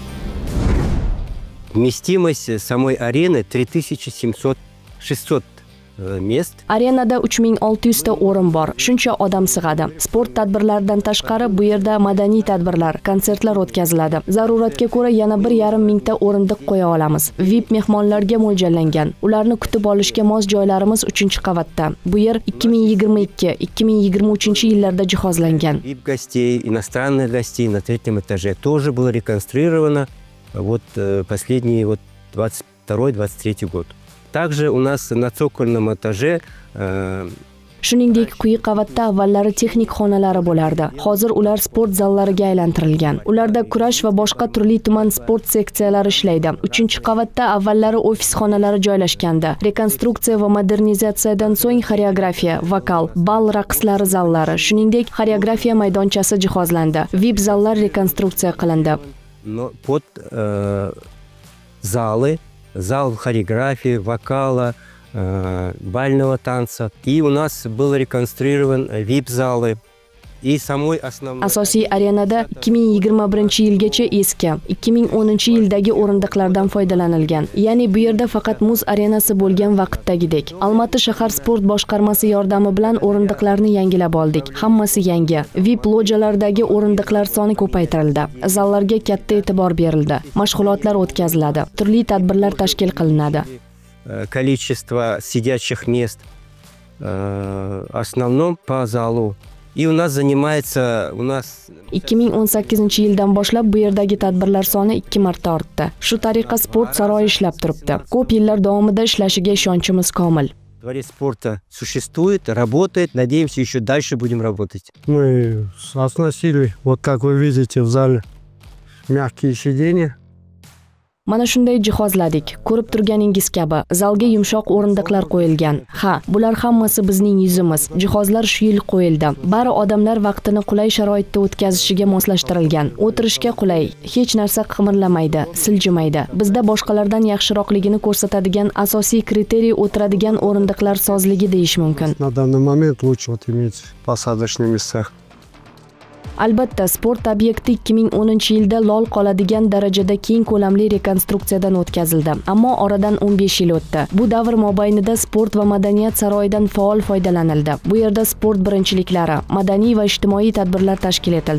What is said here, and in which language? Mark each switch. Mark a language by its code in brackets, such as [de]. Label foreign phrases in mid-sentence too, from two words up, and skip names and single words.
[ru] Вместимость самой арены 3700-600 мест. [uz] Arenada 3600 ta o'rin bor. Shuncha odam sig'adi. Sport tadbirlaridan tashqari bu yerda madaniy tadbirlar, konsertlar o'tkaziladi. Zaruratga ko'ra yana 1,5 mingta o'rindiq qo'ya olamiz. VIP mehmonlarga mo'ljallangan. Ularni kutib olishga mos joylarimiz 3-qavatda. Bu yer 2022-2023 yillarda jihozlangan. [ru] VIP гостей, иностранных гостей на 3-м этаже тоже было реконструировано вот последний 22-23 год. Также у нас на цокольном этаже [uz] Shuningdek, quyi qavatda avvallari texnik xonalari bo'lardi. Hozir ular sport zallariga aylantirilgan. Ularda kurash va boshqa turli tuman sport seksiyalari ishlaydi. 3-qavatda avvallari ofis xonalari joylashgandi. Rekonstruksiya va modernizatsiyadan so'ng xoreografiya, vokal, bal raqslari zallari, shuningdek, xoreografiya maydonchasi jihozlandi. VIP zallar rekonstruksiya qilindi. [ru] Под залы, зал хореографии, вокала, бального танца. И у нас был реконструирован VIP-залы. И самой основной... [uz] Asosiy arenada 2021-yilgacha eski, 2010-yildagi o'rindiqlardan foydalanilgan. Ya'ni bu yerda faqat muz arenasi bo'lgan vaqtdagidek. Almaty shahar sport boshqarmasi yordami bilan o'rindiqlarni yangilab oldik. Hammasi yangi. VIP lojalardagi o'rindiqlar soni ko'paytirildi. Zallarga katta e'tibor berildi. Mashg'ulotlar o'tkaziladi. Turli tadbirlar tashkil qilinadi. [ru] Количество сидячих мест в основном по залу. И у нас занимается [uz] 2018-yildan boshlab bu yerdagi tadbirlar soni 2 marta ortdi. Shu tariqa sport saroyi ishlab turibdi. Ko'p yillar davomida ishlashiga ishonchimiz komil. [ru] Дворец спорта существует, работает. Надеемся, еще дальше будем работать. Мы оснастили, вот как вы видите в зале, мягкие сиденья. [uz] Mana shunday jihozladik. Ko'rib turganingiz kabi, zalga yumshoq o'rindiqlar qo'yilgan. Ha, bular hammasi bizning yuzimiz. Jihozlar shu yil qo'yildi. Bari odamlar vaqtini qulay sharoitda o'tkazishiga moslashtirilgan. O'tirishga qulay, hech narsa qimirlamaydi, siljimaydi. Bizda boshqalardan yaxshiroqligini ko'rsatadigan asosiy kriteriy o'tiradigan o'rindiqlar sozligi deyish mumkin. [ru] На данный момент лучше вот иметь посадочные места. [uz] Albatta, sport obyekti 2010-yilda lol qoladigan darajada keng ko'lamli rekonstruksiyadan o'tkazildi. Ammo oradan 15 yil o'tdi. Bu davr mobaynida sport va madaniyat saroyidan faol foydalanildi. Bu yerda sport birinchiliklari, madaniy va ijtimoiy tadbirlar tashkil etildi.